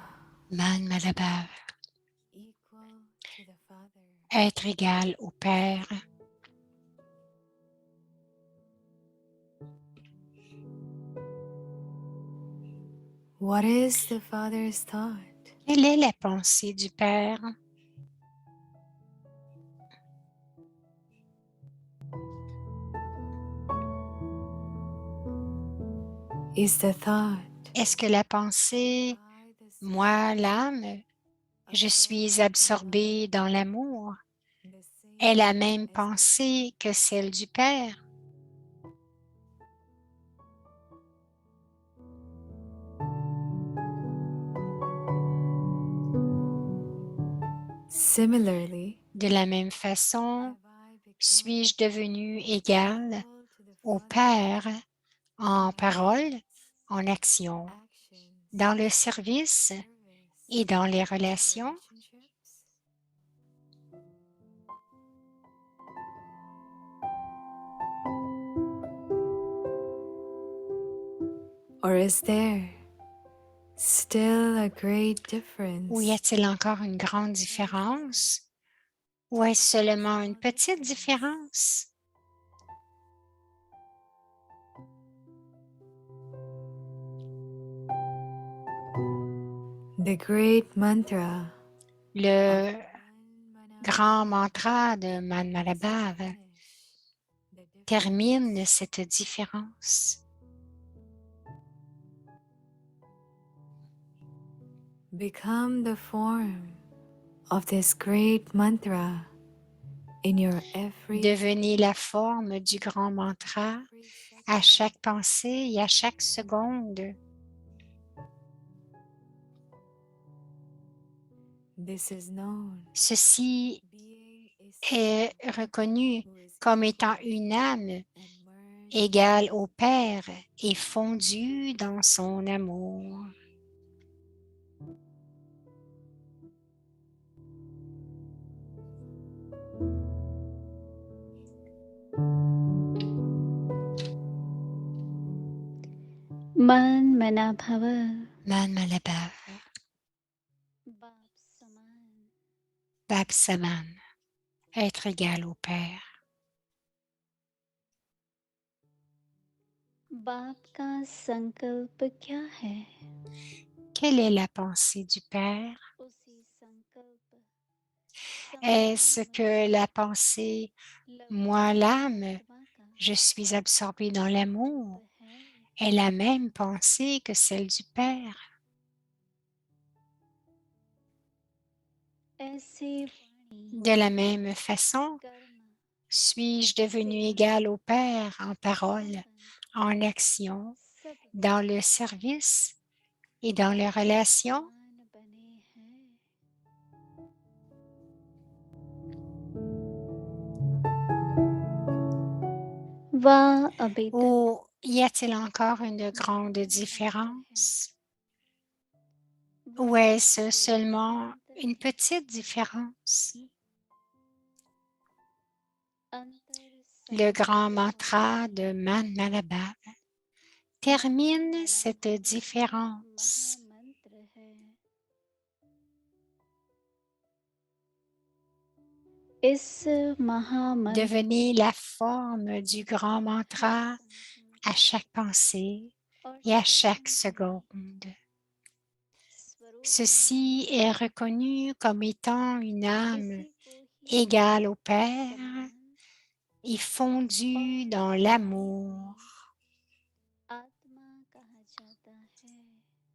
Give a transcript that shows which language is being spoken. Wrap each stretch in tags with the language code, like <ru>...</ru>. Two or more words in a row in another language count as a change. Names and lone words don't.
<hi>मन मनाभव,</hi> <en>Equal to the Father.</en> <fr>être égal au Père.</fr> <en>What is the Father's thought?</en> <fr>Quelle est la pensée du Père?</fr> <en>Is the thought</en> <fr>Est-ce que la pensée, moi, l'âme, je suis absorbée dans l'amour, est la même pensée que celle du Père?</fr> <en>Similarly,</en> <fr>De la même façon, suis-je devenu égal au Père en parole, en action, dans le service et dans les relations?</fr> <en>or is there still a great difference?</en> <fr>Ou y a-t-il encore une grande différence? Ou est-ce seulement une petite différence?</fr> <en>The great mantra</en> <fr>Le grand mantra de Man Malabhav termine cette différence.</fr> <en>become the form of this great mantra in your every</en> <fr>Devenez la forme du grand mantra à chaque pensée et à chaque seconde.</fr> <en>This is known.</en> <fr>Ceci</fr> <en>Being a</en> <fr>est reconnu comme étant une âme</fr> <en>and merged</en> <fr>égale au Père et fondue dans son amour.</fr> <hi>मन मनाभव. मन मनाभव, बाप समान. बाप समान,</hi> <fr>être égal au Père.</fr> <hi>बाप का संकल्प क्या है?</hi> <fr>Quelle est la pensée du Père?</fr> <hi>उसी संकल्प</hi> <fr>Est-ce que la pensée, moi l'âme,</fr> <hi>आत्मा का</hi> <fr>je suis absorbée dans l'amour,</fr> <hi>संकल्प है?</hi> <fr>est la même pensée que celle du Père?</fr> <hi>ऐसे वाणी</hi> <fr>De la même façon,</fr> <hi>कर्म</hi> <fr>suis-je devenu égal au Père en parole, en action,</fr> <hi>सब</hi> <fr>dans le service et dans les relations?</fr> <hi>समान बने हैं। वा अभी तक</hi> <fr>Ou y a-t-il encore une grande différence? Ou</fr> <hi>वा</hi> <fr>est-ce seulement</fr> <hi>अंतर</hi> <fr>une petite différence?</fr> <hi>अंतर</hi> <fr>Le grand</fr> <hi>सदा</hi> <fr>mantra de Man Malabab termine cette différence.</fr> <hi>महामंत्र है इस महामंत्र</hi> <fr>Devenez la forme du grand mantra à chaque pensée</fr> <hi>और</hi> <fr>et à chaque</fr> <hi>शब्द</hi> <fr>seconde.</fr> <hi>स्वरूप</hi> <fr>Ceci est reconnu comme étant une âme</fr> <hi>इसी को ही</hi> <fr>égale au Père</fr> <hi>समान</hi> <fr>et fondue dans l'amour.</fr> <hi>आत्मा कहा जाता है</hi>